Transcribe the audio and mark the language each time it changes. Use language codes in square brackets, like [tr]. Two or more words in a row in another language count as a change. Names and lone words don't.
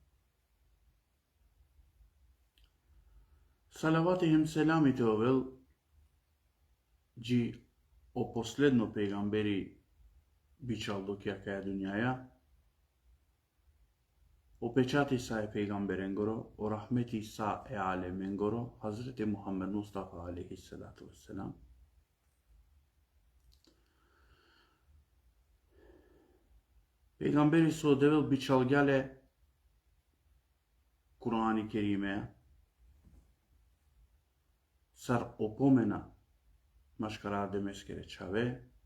[rom] Салаватихем селамите овел, джи о последно пегамбери бичалдук јака дунјаја, о печати са е пегамберенгоро, о рахмети са е алеменгоро, [ar] Хазрети Мухаммед Мустафа عليه الصلاة والسلام. [rom] Пегамбери со девел бичалгјале Кур'ан-ы Керимеја, сар опомена машкара демескере чаве,